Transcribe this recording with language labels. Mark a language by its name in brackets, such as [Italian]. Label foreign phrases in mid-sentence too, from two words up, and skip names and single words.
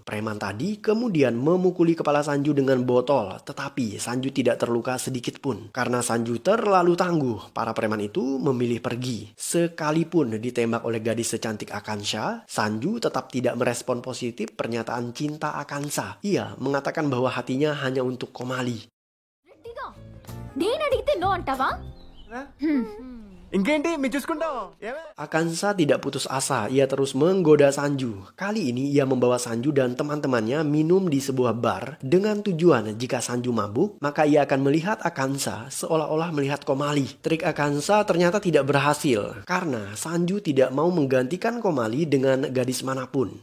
[Indonesian] Preman tadi kemudian memukuli kepala Sanju dengan botol, tetapi Sanju tidak terluka sedikit pun. Karena Sanju terlalu tangguh, para preman itu memilih pergi. Sekalipun ditembak oleh gadis secantik Akansa, Sanju tetap tidak merespon positif pernyataan cinta Akansa. Ia mengatakan bahwa hatinya hanya untuk Komali. [Telugu] నేను అడిగితే నో అంటావా ఇంకేంటి మేము చూసుకుంటాం. [Indonesian] Akansa tidak putus asa, ia terus menggoda Sanju. Kali ini ia membawa Sanju dan teman-temannya minum di sebuah bar dengan tujuan jika Sanju mabuk, maka ia akan melihat Akansa seolah-olah melihat Komali. Trik Akansa ternyata tidak berhasil karena Sanju tidak mau menggantikan Komali dengan gadis manapun.